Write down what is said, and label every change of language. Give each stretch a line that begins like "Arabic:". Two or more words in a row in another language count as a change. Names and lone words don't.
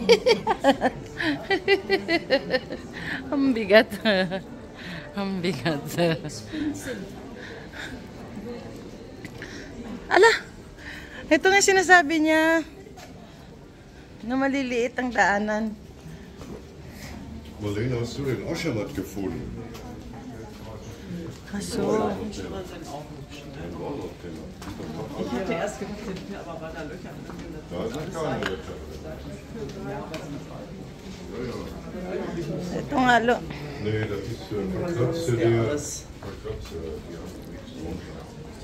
Filipino: Ang bigat. Ang bigat. Ala! Ito nga sinasabi niya na maliliit ang daanan.
German: Marlene, hast du den Oschamott gefunden? Ach so. Ich hatte erst gedacht, hier aber waren da Löcher. Da sind keine Löcher.
Filipino: Ito nga lo.
German: Nee, das ist verkratzt die haben nichts drunter.